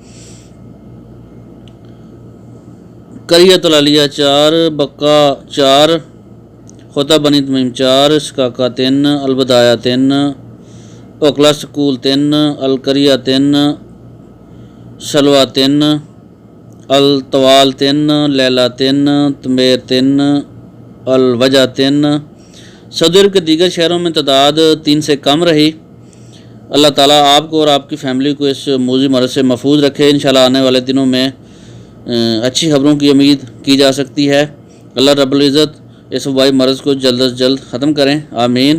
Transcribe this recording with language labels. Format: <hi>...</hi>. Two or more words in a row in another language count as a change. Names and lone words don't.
<ur>قریۃ العلیہ 4، بقا 4، خوطہ بنی تمیم 4، شکاکا 3، البدایہ 3، اوکلا سکول 3، القریہ 3، سلوہ 3، الطوال 3، لیلہ 3، تمیر 3، الوجہ 3۔ سعودی عرب کے دیگر شہروں میں تعداد 3 سے کم رہی۔ اللہ تعالیٰ آپ کو اور آپ کی فیملی کو اس موذی مرض سے محفوظ رکھے۔ انشاءاللہ آنے والے دنوں میں اچھی خبروں کی امید کی جا سکتی ہے۔</ur> <ar>اللہ رب العزت</ar> <ur>اس وبائی مرض کو جلد از جلد ختم کریں، آمین۔</ur>